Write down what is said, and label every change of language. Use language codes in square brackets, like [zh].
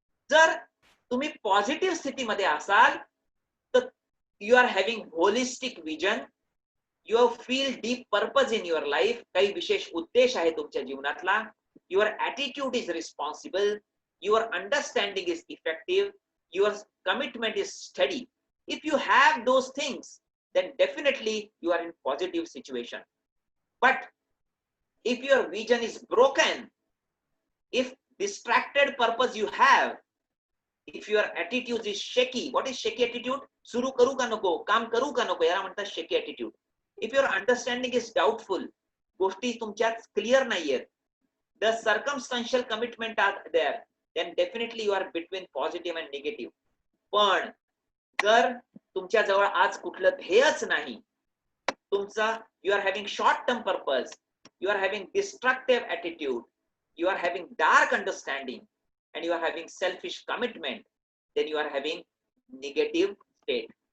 [mr] जर तुम्ही पॉझिटिव्ह स्थितीमध्ये असाल तर [en] You are having holistic vision, you feel deep purpose in your life. [mr] काही विशेष उद्देश आहे तुमच्या जीवनातला. [en] Your attitude is responsible, your understanding is effective, your commitment is study. If you have those things, then definitely you are in positive situation. But if your vision is broken, if distracted purpose you have, if your attitude is shaky, what is shaky attitude? [mr] सुरू करू का नको, काम करू का नको, याला म्हणतात shaky attitude. [en] If your understanding is doubtful, [mr] गोष्टी तुमच्यात क्लिअर नाहीयेत, [en] the circumstantial commitment are there, then definitely you are between positive and negative. [mr] पण जर तुमच्या जवळ आज कुठलं ध्येयच नाही, तुमचा [en] You are having short term purpose, you are having destructive attitude, you are having dark understanding and you are having selfish commitment, then you are having negative state.